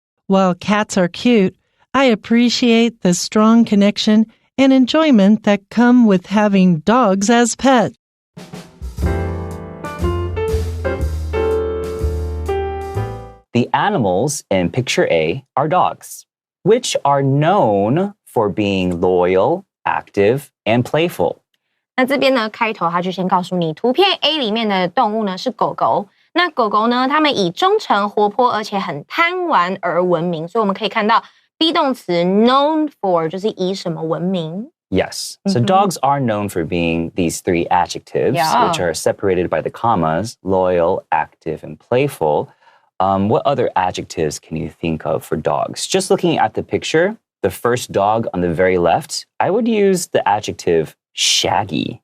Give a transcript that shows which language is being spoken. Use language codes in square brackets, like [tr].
[en] While cats are cute, I appreciate the strong connection and enjoyment that come with having dogs as pets. The animals in picture A are dogs, which are known for being loyal, active, and playful. [zh] 那这边呢，开头他就先告诉你，图片 A 里面的动物呢是狗狗。那狗狗呢，它们以忠诚、活泼，而且很贪玩而闻名。所以我们可以看到 be 动词 [en] known for [zh] 就是以什么闻名。 [en] Yes. So dogs are known for being these three adjectives, which are separated by the commas, loyal, active, and playful. What other adjectives can you think of for dogs? Just looking at the picture, the first dog on the very left, I would use the adjective shaggy.